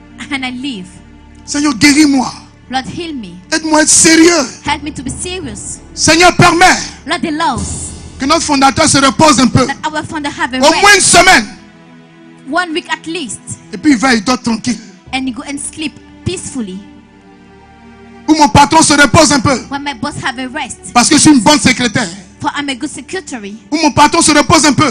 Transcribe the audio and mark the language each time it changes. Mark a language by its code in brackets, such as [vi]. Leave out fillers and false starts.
[en] and I leave. [fr] Seigneur, guéris-moi. [en] Lord, heal me. [fr] Aide-moi à être sérieux. [en] Help me to be serious. [fr] Seigneur, permets [en] Lord, allow [fr] que notre fondateur se repose un peu. [en] that our Father have a [fr] Au moins une [en] rest. [fr] semaine. [en] 1 week at least. [fr] Et puis il va, il dort tranquille. [en] And you go and sleep peacefully. [fr] Où mon patron se repose un peu. [en] When my boss have a rest. [fr] Parce que je suis une bonne secrétaire. [en] For I'm a good secretary. [fr] Où mon patron se repose un peu.